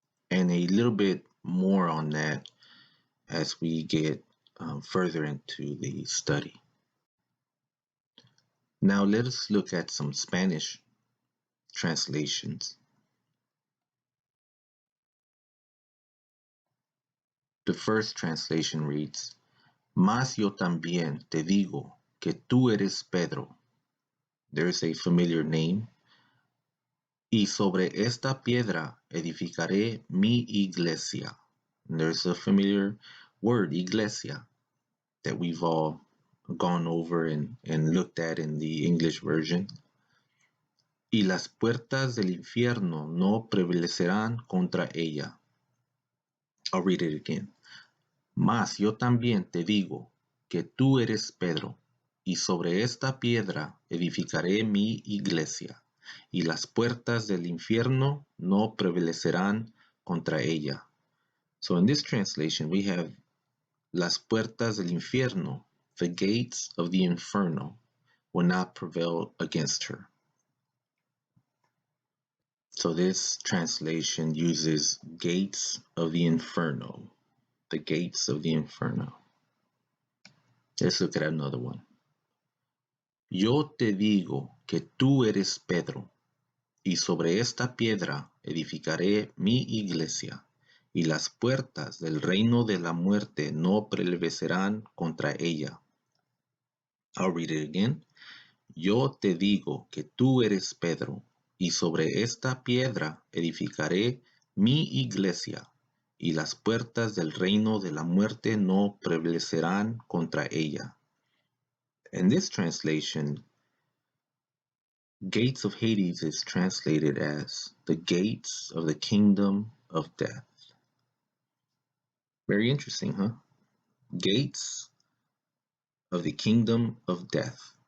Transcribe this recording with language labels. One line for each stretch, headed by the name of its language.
English: And a little bit more on that as we get further into the study. Now let us look at some Spanish translations. The first translation reads,
Spanish: Mas yo también te digo que tú eres Pedro.
English: There's a familiar name.
Spanish: Y sobre esta piedra edificaré mi iglesia.
English: And there's a familiar word, iglesia, that we've all gone over and looked at in the English version.
Spanish: Y las puertas del infierno no prevalecerán contra ella.
English: I'll read it again.
Spanish: Mas yo también te digo que tú eres Pedro, y sobre esta piedra edificaré mi iglesia, y las puertas del infierno no prevalecerán contra ella.
English: So in this translation we have
Spanish: las puertas del infierno,
English: the gates of the inferno, will not prevail against her. So this translation uses gates of the inferno, the gates of the inferno. Let's look at another one.
Spanish: Yo te digo que tú eres Pedro, y sobre esta piedra edificaré mi iglesia, y las puertas del reino de la muerte no prevalecerán contra ella.
English: I'll read it again.
Spanish: Yo te digo que tú eres Pedro, y sobre esta piedra edificaré mi iglesia, y las puertas del reino de la muerte no prevalecerán contra ella.
English: In this translation, gates of Hades is translated as the gates of the kingdom of death. Very interesting, huh? Gates of the kingdom of death.